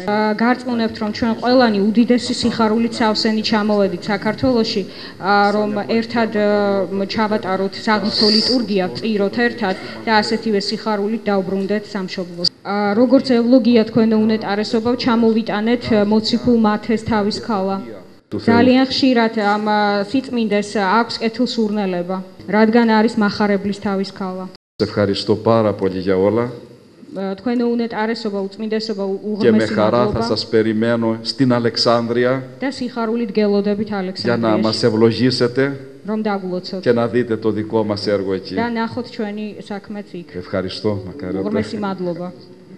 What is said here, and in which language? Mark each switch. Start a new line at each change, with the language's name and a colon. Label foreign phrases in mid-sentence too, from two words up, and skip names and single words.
Georgian: გარწმუნებთ, რომ ჩვენ ყველანი უდიდესი სიხარულით სავსენი ჩამოვედით საქართველოში, რომ ერთად ჩავატაროთ საღვთო ლიტურგია, წიროთ ერთად და ასეთივე სიხარულით დავბრუნდეთ სამშობლოში. როგორც ევლოგია თქვენო უნეტარესობა, ჩამოვიტანეთ მოციქულ მათეს თავის ქალა. ძალიან ხშირად ამ სიწმინდეს აქვს კეთილსურნელება, რადგან არის მახარებლის თავის ქალა.
Greek: Ευχαριστώ πάρα πολύ για όλα.
Georgian: თქვენო უნეტარესობა, უწმინდესობა,
Greek: Και με
Georgian: უღრმესი
Greek: χαρά θα
Georgian: მადლობა
Greek: σας περιμένω στην Αλεξάνδρεια
Georgian: და συγχαρούλით გელოდებით
Greek: για να
Georgian: ალექსანდრიაში,
Greek: μας ευλογήσετε
Georgian: რომ დაგვლოცოთ
Greek: και να δείτε το δικό μας έργο εκεί.
Georgian: და ნახოთ ჩვენი საქმეც იქ.
Greek: Ευχαριστώ, μακάρι.
Georgian: უღრმესი მადლობა.